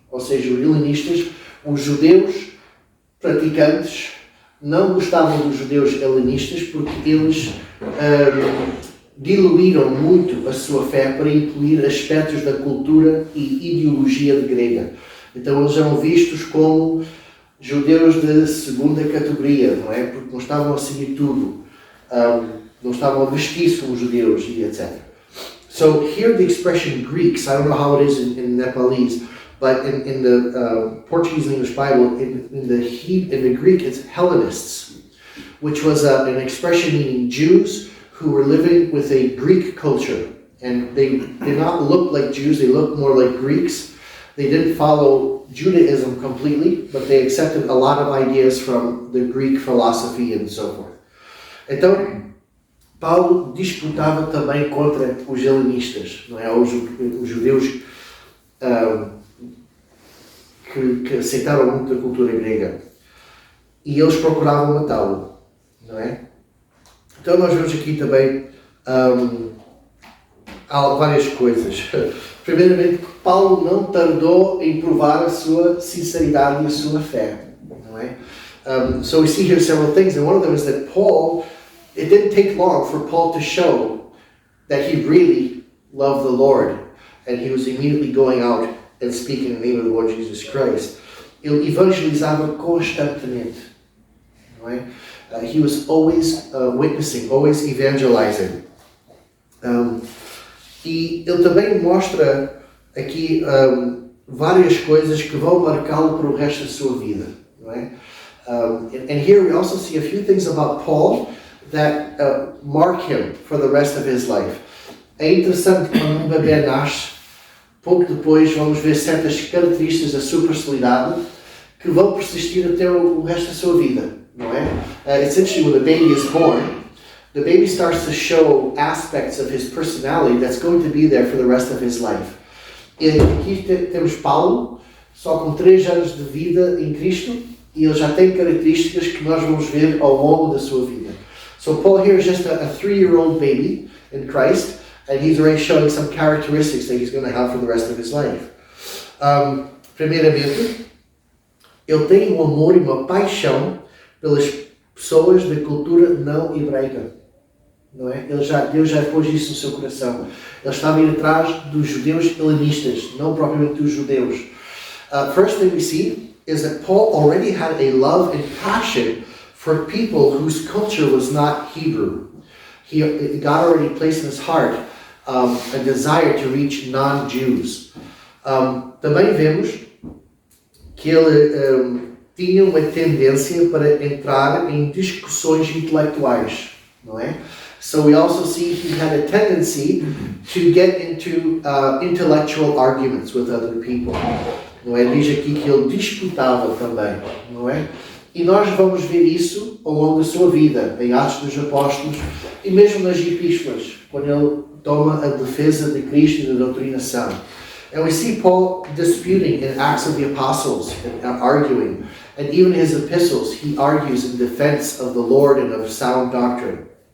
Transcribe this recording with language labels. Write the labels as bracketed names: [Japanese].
[Portuguese] Ou seja, os helenistas, os judeus praticantes, não gostavam dos judeus helenistas porque eles diluíram muito a sua fé para incluir aspectos da cultura e ideologia grega. Então eles eram vistos como judeus de segunda categoria, não é? Porque não estavam a seguir tudo, não estavam a vestir-se como judeus e etc. [English] So here the expression Greeks, I don't know how it is in Nepalese, but in the Portuguese and English Bible, in the Greek it's Hellenists, which was an expression meaning Jews who were living with a Greek culture. And they did not look like Jews, they looked more like Greeks. They didn't follow Judaism completely, but they accepted a lot of ideas from the Greek philosophy and so forth. [Portuguese] Então, Paulo disputava também contra os helenistas, não é? Os judeus que aceitaram muito da cultura grega. E eles procuravam matá-lo, não é? Então nós vemos aqui também há várias coisas. Primeiramente, Paulo não tardou em provar a sua sinceridade e a sua fé, não é? [English] So we see here several things, and one of them is that Paul, it didn't take long for Paul to show that he really loved the Lord, and he was immediately going out and speaking in the name of the Lord Jesus Christ. [Portuguese] Ele evangelizava constantemente, não é? [English] He was always witnessing, always evangelizing. [Portuguese] E ele também mostra aqui várias coisas que vão marcá-lo para o resto da sua vida, não é? [English] And here we also see a few things about Paul that mark him for the rest of his life. [Portuguese] É interessante quando um bebê nasce, pouco depois vamos ver certas características da sua personalidade que vão persistir até o resto da sua vida, não é? [English] It's interesting when the baby is born, the baby starts to show aspects of his personality that's going to be there for the rest of his life. [Portuguese] E aqui temos Paulo, só com 3 anos de vida em Cristo, e ele já tem características que nós vamos ver ao longo da sua vida. [English] So Paul here is just a 3-year-old baby in Christ, and he's already showing some characteristics that he's going to have for the rest of his life. [Portuguese] Primeiramente, ele tem um amor e uma paixão pelas pessoas da cultura não hebraica, não é? Deus já pôs isso no seu coração. Ele estava a ir atrás dos judeus helenistas, não propriamente dos judeus. [English] First thing we see is that Paul already had a love and passion for people whose culture was not Hebrew. God already placed in his heart a desire to reach non-Jews. [Portuguese] Também vemos que ele tinha uma tendência para entrar em discussões intelectuais, não é? [English] So we also see he had a tendency to get into intellectual arguments with other people. [Portuguese] Não é? Diz aqui que ele disputava também, não é? E nós vamos ver isso ao longo da sua vida, em Atos dos Apóstolos e mesmo nas epístolas, quando ele toma a defesa de Cristo e da doutrinação. [English] And we see Paul disputing in Acts of the Apostles and arguing, and even his epistles he argues in defense of the Lord and of sound doctrine.